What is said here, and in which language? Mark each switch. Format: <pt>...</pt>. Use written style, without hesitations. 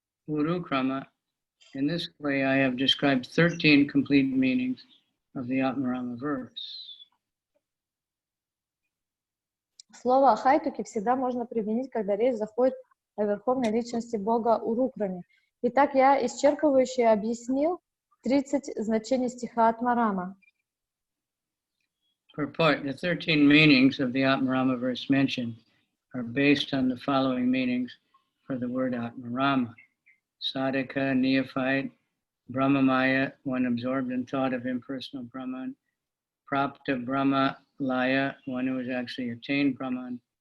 <en>Urukrama, in this way I have described 13 complete meanings of the Ātmārāma Verse.</en> <ru>Слово «ахайтуки» всегда можно применить, когда речь заходит о верховной личности Бога Урукраме. Итак, я исчерпывающе объяснил 30 значений стиха Ātmārāma.</ru> <en>Purport: the 13 meanings of the Ātmārāma Verse mentioned are based on the following meanings for the word Ātmārāma: sadhaka, neophyte, Brahmamaya, one absorbed in thought of impersonal Brahman. Prapta Brahma-laya, one who has actually attained Brahman.</en>